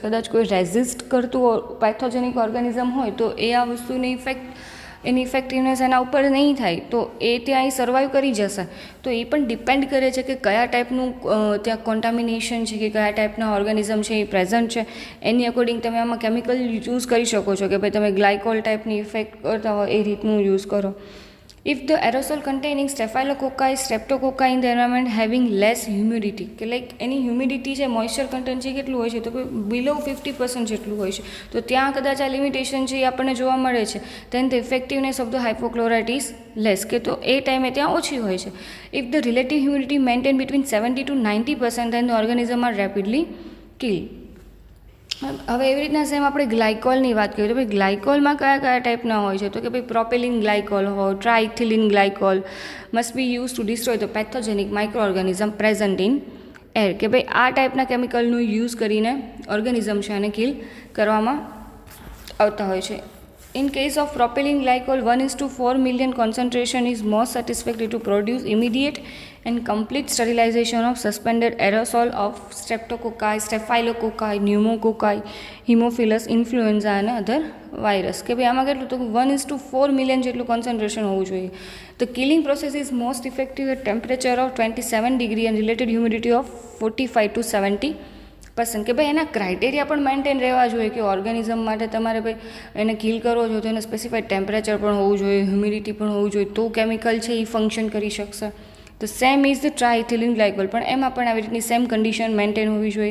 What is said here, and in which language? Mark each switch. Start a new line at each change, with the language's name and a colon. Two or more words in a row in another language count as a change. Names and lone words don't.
Gujarati: કદાચ કોઈ રેઝિસ્ટ કરતું પેથોજેનિક ઓર્ગેનિઝમ હોય તો એ આ વસ્તુની એની ઇફેક્ટિવનેસ એના ઉપર નહીં થાય, તો એ ત્યાં સર્વાઈવ કરી જશે. તો એ પણ ડિપેન્ડ કરે છે કે કયા ટાઈપનું ત્યાં કોન્ટામિનેશન છે કે કયા ટાઈપના ઓર્ગેનિઝમ છે એ પ્રેઝન્ટ છે. એની અકોર્ડિંગ તમે આમાં કેમિકલ યુઝ કરી શકો છો કે ભાઈ તમે ગ્લાયકોલ ટાઈપની ઇફેક્ટ કરતા હોય એ રીતનું યુઝ કરો.
English: If the aerosol containing Staphylococci, Streptococci in the environment having less humidity,
Gujarati: કે લાઈક એની હ્યુમિડિટી છે, મોઇશ્ચર કન્ટેન્ટ છે કેટલું હોય છે તો બિલો 50% જેટલું હોય છે, તો ત્યાં કદાચ આ લિમિટેશન છે એ આપણને જોવા મળે છે.
English: then the effectiveness of the hypochlorite is less,
Gujarati: કે તો એ ટાઈમે ત્યાં ઓછી હોય છે.
English: if the relative humidity maintained between 70 to 90%, then the organism are rapidly killed.
Gujarati: હવે એવી રીતના સેમ આપણે ગ્લાયકોલની વાત કરીએ તો ભાઈ ગ્લાયકોલમાં કયા કયા ટાઈપના હોય છે તો કે ભાઈ
English: propylene glycol
Gujarati: હોય,
English: triethylene glycol must be use to destroy the pathogenic micro organism present in air.
Gujarati: કે ભાઈ આ ટાઈપના કેમિકલનું યુઝ કરીને ઓર્ગેનિઝમ છે એને કિલ કરવામાં આવતા હોય છે.
English: In case of propylene glycol, 1:4 million concentration is most satisfactory to produce immediate and complete sterilization of suspended aerosol of streptococci, staphylococci, pneumococci, hemophilus influenza અને other virus.
Gujarati: કે ભાઈ આમાં કેટલું તો 1:4 મિલિયન જેટલું કોન્સન્ટ્રેશન હોવું જોઈએ.
English: The killing process is most effective at temperature of 27 degree and related humidity of 45 to 70%.
Gujarati: કે ભાઈ એના ક્રાઇટેરિયા પણ મેન્ટેન રહેવા જોઈએ કે ઓર્ગેનિઝમ માટે તમારે ભાઈ એને કિલ કરવો જોઈએ તો એને સ્પેસિફાઈડ ટેમ્પરેચર પણ હોવું જોઈએ, હ્યુમિડિટી પણ હોવું જોઈએ, તો કેમિકલ છે એ ફંક્શન કરી શકશે. તો
English: same is the triethylene glycol,
Gujarati: પણ એમાં પણ આવી રીતની સેમ કન્ડિશન મેન્ટેન હોવી જોઈએ.